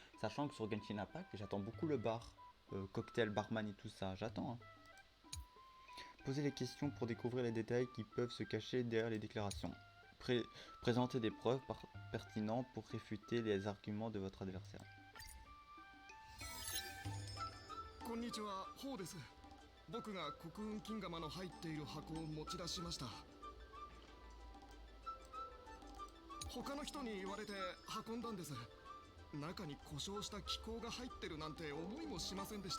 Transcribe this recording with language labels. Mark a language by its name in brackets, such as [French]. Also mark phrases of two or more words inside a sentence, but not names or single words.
[French] Sachant que sur Genshin Impact, j'attends beaucoup le bar, cocktail, barman et tout ça, j'attends. Hein. Posez les questions pour découvrir les détails qui peuvent se cacher derrière les déclarations. Présentez des preuves pertinentes pour réfuter les arguments de votre adversaire. [Japanese] こんにちは、ホウです。僕が黒雲金釜の入っている箱を持ち出しました。他の人に言われて運んだんです。中に故障した気孔が入ってるなんて思いもしませんでした。